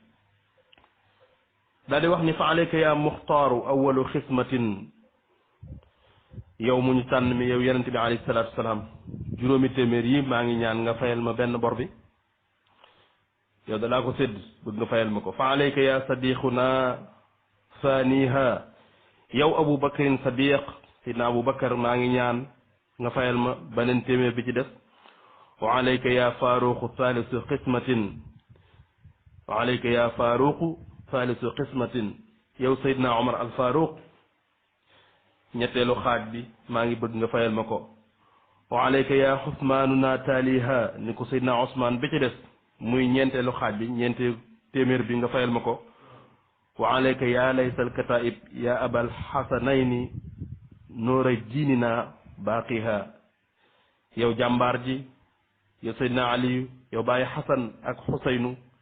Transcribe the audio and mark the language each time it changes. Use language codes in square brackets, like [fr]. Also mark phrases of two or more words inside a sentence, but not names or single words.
[wo] daal di wax ni [ar] فعليك يا مختار أول قسمة [wo] yow mu ñu tànn mi yow yonent bi [ar] عليه الصلاة السلام [wo] juróomi téeméer yi maa ngi ñaan nga fayal ma benn bor bi yow da laa ko sédd bëgg nga fayal ma ko [ar] فعليك يا صديق ثانيها [wo] yow Abu Bakrin sadiq sidna Abu Bakar maa ngi ñaan nga fayal ma beneen téeméer bi ci des [ar] وعليك يا فاروق ثالث قسمة وعليك يا فاروق ثالث قسمة [wo] yow Seydina Omar al Faruq ñetteelu xaaj bi maa ngi bëgg nga fayal ma ko [ar] وعليك يا عثمان تاليها [wo] ni ko Seydina Ousmane bi ci des muy ñeenteelu xaaj bi ñeente téeméer bi nga fayal ma ko [ar] وعليك يا ليث الكتائب يا أبا الحسنين نور الدين باقيها [wo] yow jàmbaar ji yow Seydina Aliyu yow bàyyi Xasan ak Xuseynu